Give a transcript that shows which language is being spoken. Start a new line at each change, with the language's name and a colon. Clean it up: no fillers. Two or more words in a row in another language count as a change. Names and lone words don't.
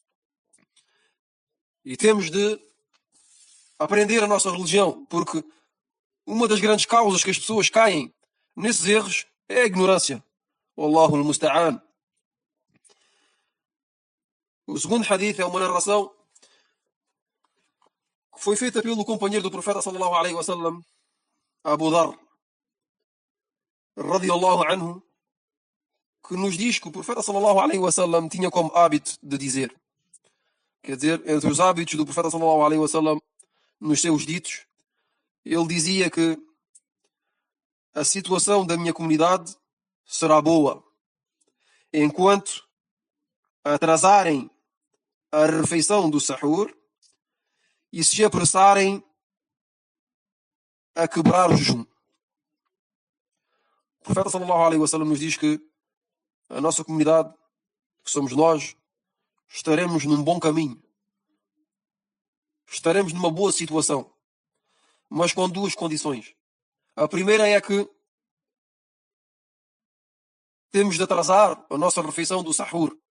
Portuguese: E temos de aprender a nossa religião, porque uma das grandes causas que as pessoas caem nesses erros é a ignorância.
Arabic: والله المستعان.
Portuguese: O segundo hadith é uma narração que foi feita pelo companheiro do profeta
Arabic: صلى الله عليه وسلم,
Portuguese: Abu
Arabic: Dharr, رضي الله عنه,
Portuguese: que nos diz que o profeta
Arabic: صلى الله عليه وسلم
Portuguese: tinha como hábito de dizer, quer dizer, entre os hábitos do profeta
Arabic: صلى الله عليه وسلم,
Portuguese: nos seus ditos, ele dizia que a situação da minha comunidade será boa enquanto atrasarem a refeição do sahur e se apressarem a quebrar o jejum. O profeta
Arabic: صلى الله عليه وسلم
Portuguese: nos diz que a nossa comunidade, que somos nós, estaremos num bom caminho. Estaremos numa boa situação. Mas com duas condições. A primeira é que temos de atrasar a nossa refeição do sahur.